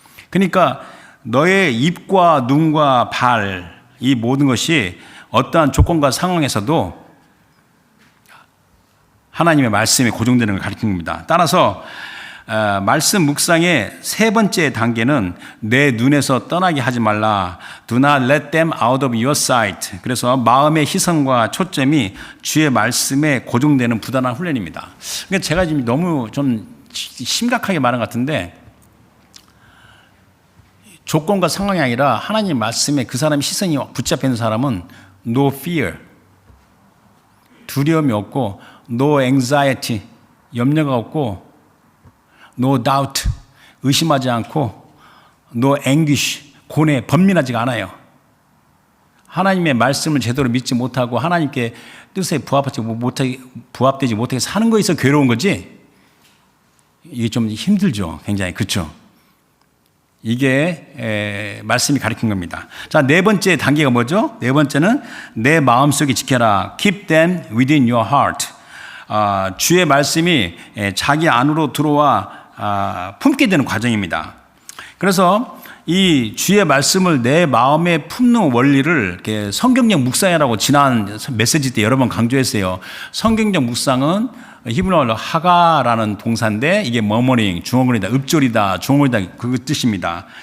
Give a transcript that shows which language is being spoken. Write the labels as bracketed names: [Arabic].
[Korean] 그러니까 너의 입과 눈과 발, 이 모든 것이 어떠한 조건과 상황에서도 하나님의 말씀에 고정되는 걸 가리키는 겁니다. 따라서 말씀 묵상의 세 번째 단계는 내 눈에서 떠나게 하지 말라. [English] Do not let them out of your sight. [Korean] 그래서 마음의 시선과 초점이 주의 말씀에 고정되는 부단한 훈련입니다. 그러니까 제가 지금 너무 좀 심각하게 말한 것 같은데 조건과 상황이 아니라 하나님 말씀에 그 사람의 시선이 붙잡혀 있는 사람은 [English] no fear, [Korean] 두려움이 없고 [English] no anxiety, [Korean] 염려가 없고 [English] no doubt, [Korean] 의심하지 않고 [English] no anguish, [Korean] 고뇌, 번민하지가 않아요. 하나님의 말씀을 제대로 믿지 못하고 하나님께 뜻에 부합되지 못하게 사는 거에 있어 괴로운 거지. 이게 좀 힘들죠. 굉장히. 그렇죠. 이게 말씀이 가르친 겁니다. 자, 네 번째 단계가 뭐죠? 네 번째는 내 마음속에 지켜라. [English] Keep them within your heart. [Korean] 주의 말씀이 자기 안으로 들어와 품게 되는 과정입니다. 그래서 이 주의 말씀을 내 마음에 품는 원리를 이렇게 성경적 묵상이라고 지난 메시지 때 여러 번 강조했어요. 성경적 묵상은 히브리어로 하가라는 동사인데 이게 머머링, 중얼거리다, 읊조리다, 중얼거리다 그 뜻입니다.